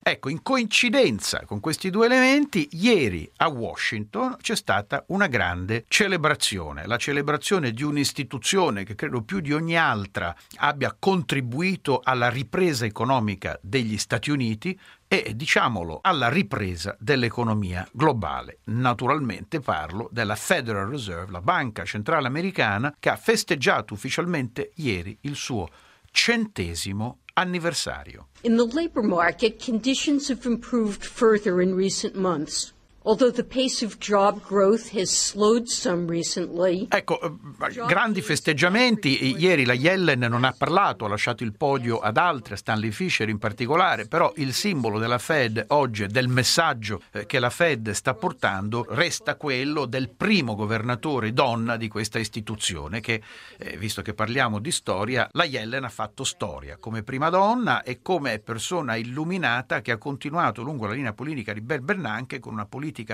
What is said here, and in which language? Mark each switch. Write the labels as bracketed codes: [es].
[it] Ecco, in coincidenza con questi due elementi, ieri a Washington c'è stata una grande celebrazione, la celebrazione di un'istituzione che credo più di ogni altra abbia contribuito alla ripresa economica degli Stati Uniti e, diciamolo, alla ripresa dell'economia globale. Naturalmente parlo della Federal Reserve, la banca centrale americana, che ha festeggiato ufficialmente ieri il suo 100° anniversario. [en] In the labor market, conditions have improved further in recent months. Although the pace of job growth has slowed some recently. [it] Ecco, grandi festeggiamenti. Ieri la Yellen non ha parlato, ha lasciato il podio ad altre, Stanley Fisher in particolare, però il simbolo della Fed oggi, del messaggio che la Fed sta portando, resta quello del primo governatore donna di questa istituzione, che, visto che parliamo di storia, la Yellen ha fatto storia come prima donna e come persona illuminata che ha continuato lungo la linea politica di Bernanke con una politica